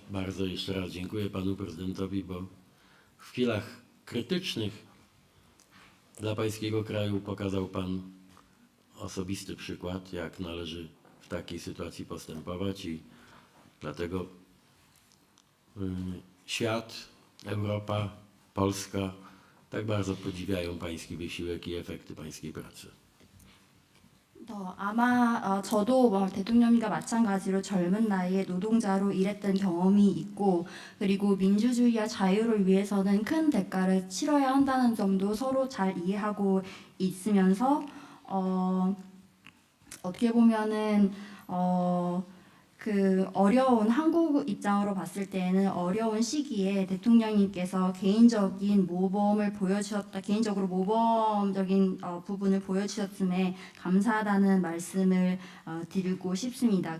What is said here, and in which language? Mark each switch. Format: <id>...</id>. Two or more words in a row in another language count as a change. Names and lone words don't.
<pl>Bardzo jeszcze raz dziękuję panu prezydentowi, bo w chwilach krytycznych dla pańskiego kraju pokazał pan osobisty przykład, jak należy w takiej sytuacji postępować i dlatego świat, Europa, Polska tak bardzo podziwiają pański wysiłek i efekty pańskiej pracy.</pl> <ko>아마 저도 뭐 대통령님과 마찬가지로 젊은 나이에 노동자로 일했던 경험이 있고 그리고 민주주의와 자유를 위해서는 큰 대가를 치러야 한다는 점도 서로 잘 이해하고 있으면서 어떻게 보면은 그 어려운 한국 입장으로 봤을 때는 어려운 시기에 대통령님께서 개인적인 모범을 보여주셨다, 개인적으로 모범적인 부분을 보여주셨음에 감사하다는 말씀을 드리고 싶습니다.</ko>